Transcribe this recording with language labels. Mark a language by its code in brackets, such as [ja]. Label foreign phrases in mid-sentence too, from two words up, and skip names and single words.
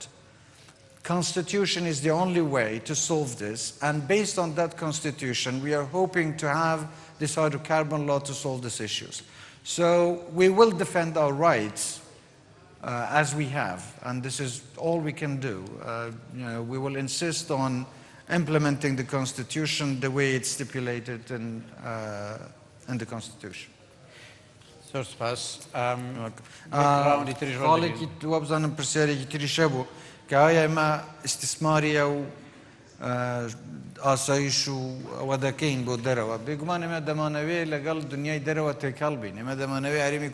[en] Constitution is the only way to solve this, and based on that constitution, we are hoping to have this hydrocarbon law to solve these issues. So we will defend our rights as we have, and this is all we can do. We will insist on implementing the Constitution the way it's stipulated in the Constitution. [ckb] زۆر سپاس خاڵێکی دووە بزانم پرسیارێکی تریشە بوو کە ئایا ئێمە ئیستیسماریە و ئاسایش و ئەوە دەکەین بۆ دەرەوە بێگومان ئێمە دەمانەوێت لەگەڵ دنیای دەرەوە تێکەڵ بین ئێمە دەمانەوێت هەرێمی